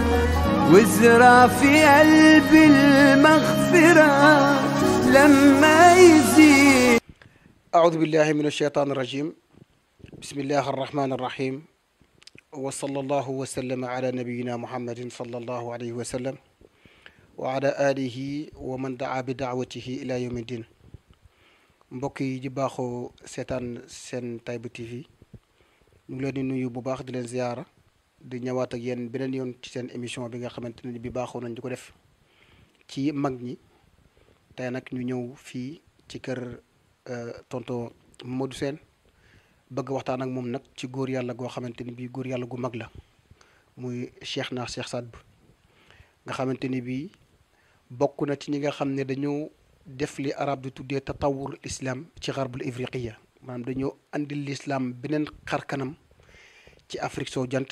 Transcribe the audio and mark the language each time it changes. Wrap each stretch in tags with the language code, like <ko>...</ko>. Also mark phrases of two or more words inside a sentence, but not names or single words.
<ar>وازرع في قلبي المغفرة لما يزيد. أعوذ بالله من الشيطان الرجيم. بسم الله الرحمن الرحيم. وصلى الله وسلم على نبينا محمد صلى الله عليه وسلم وعلى آله ومن دعا بدعوته إلى يوم الدين.</ar> <wo>mbokk yi di baaxoo seetaan seen Tayba TV ñu ngi leen di nuyu bu baax di leen ziyaara di ñëwaat ak yéen beneen yoon ci seen émission bi nga xamante ne bi baaxoo nañ di ko def ci mag ñi. tey nag ñu ñëw fii ci kër tonton Modou Sène bëgg waxtaan ak moom nag ci góor yàlla goo xamante ni bii góor yàlla gu mag la muy Cheikh Saad Bou nga xamante ni bii bokk na ci ñi nga xam ne dañoo def li arab di tuddee</wo> <ar>تطور الإسلام</ar> <wo>ci</wo> <ar>غرب إفريقيا</ar> <wo>maanaam dañoo andil l'islam beneen xar kanam ci Afrique soo jant.</wo>